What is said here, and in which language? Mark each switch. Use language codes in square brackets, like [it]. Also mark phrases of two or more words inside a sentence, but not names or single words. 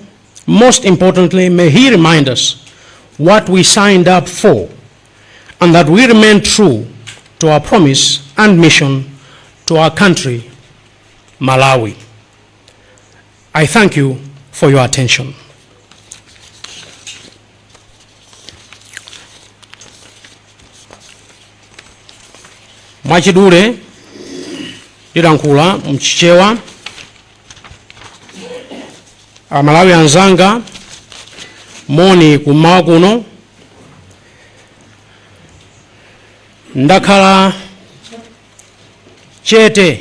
[en] Most importantly, may He remind us what we signed up for, and that we remain true to our promise and mission to our country, Malawi. I thank you for your attention. [ny] Mwachidule lilankhula mchichewa Amalawi anzanga moni kumawa kuno ndakhala chete